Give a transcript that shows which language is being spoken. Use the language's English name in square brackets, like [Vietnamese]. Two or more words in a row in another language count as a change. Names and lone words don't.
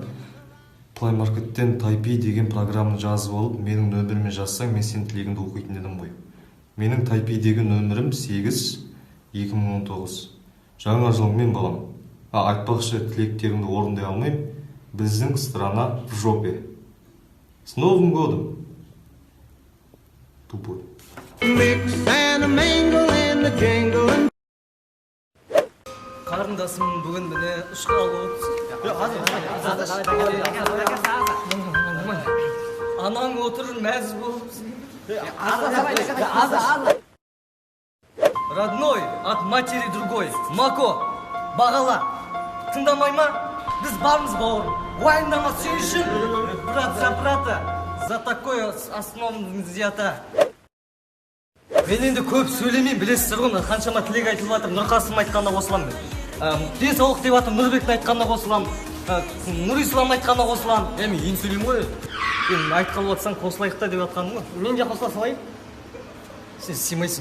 [Kazakh] Плаймаркеттен Тайпи деген программаны жазып алып, менің нөміріме жазсаң, мен сен тілегіңді оқитын едім ғой. Менің Тайпидегі нөмірім 8-2019. Жаңа жылыңмен балам. Айтпақшы, тілектеріңді орындай алмайым. [Russian] Біздің страна в жопе. С Новым годом! Тупой. [Kazakh] Қарындасым бүгін міне ұшқалы анаң отыр мәз болып. [Russian] Родной от матери другой. [Kazakh] Мако, бағала. Тыңдамай ма? Біз бармыз бауырым. Уайымдама сен үшін. [Russian] Брат за брата. За такое основным зията. [Kazakh] Мен енді көп сөйлемеймін, білесіздер ғой, қаншама тілек айтылып жатыр. Нұрқасым айтқанына қосыламын мен. Денсаулық деп жатыр, Нұрбектің айтқанына қосыламын. Нұрислам айтқанына қосыламын. Мен ең сөйлеймін ғой. Мен айтқалы жатсаң қосылайық та деп жатқаным ғой. Мен де қосыла салайын. Сен сыймайсың.